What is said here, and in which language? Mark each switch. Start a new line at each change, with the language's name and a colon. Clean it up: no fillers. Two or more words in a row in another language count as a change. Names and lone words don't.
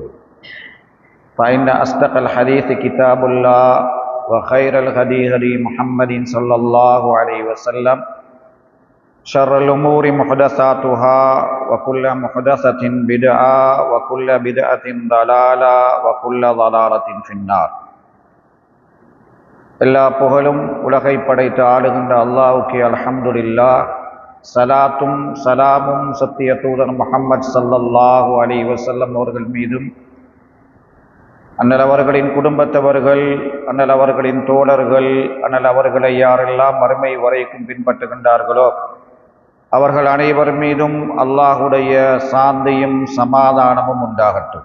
Arabic: فإن أصدق الحديث كتاب الله وخير الهدي هدي محمد صلى الله عليه وسلم. شر الأمور محدثاتها وكل محدثة بدعة وكل بدعة ضلالة وكل ضلالة في النار.
Tamil: எல்லா புகழும் உலகை படைத்து ஆளுகின்ற அல்லாஹ்வுக்கே அல்ஹம்துலில்லாஹ். சலாத்தும் சலாமும் சத்திய தூதர் முஹம்மது
Arabic: صلى الله عليه وسلم
Tamil: அவர்கள் மீதும், அண்ணல் அவர்களின் குடும்பத்தவர்கள், அண்ணல் அவர்களின் தோழர்கள், அண்ணல் அவர்களை யாரெல்லாம் மறுமை வரைக்கும் பின்பற்றுகின்றார்களோ அவர்கள் அனைவர் மீதும் அல்லாஹுடைய சாந்தியும் சமாதானமும் உண்டாகட்டும்.